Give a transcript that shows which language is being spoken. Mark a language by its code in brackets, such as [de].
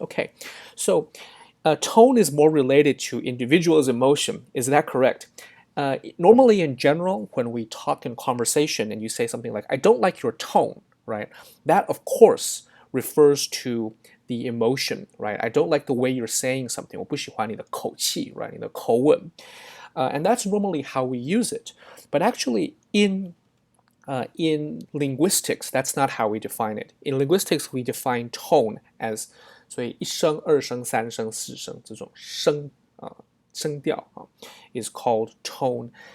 [en] Okay, so tone is more related to individual's emotion. Is that correct? Normally, in general, when we talk in conversation and you say something like, I don't like your tone, right? That, of course, refers to the emotion, right? I don't like the way you're saying something. [zh] 我不喜欢你的口气, right? 你的口吻. [en] And that's normally how we use it. But actually, in linguistics, that's not how we define it. In linguistics, we define tone as [zh] 所以一声、二声、三声、四声这种声调 [en] is called tone.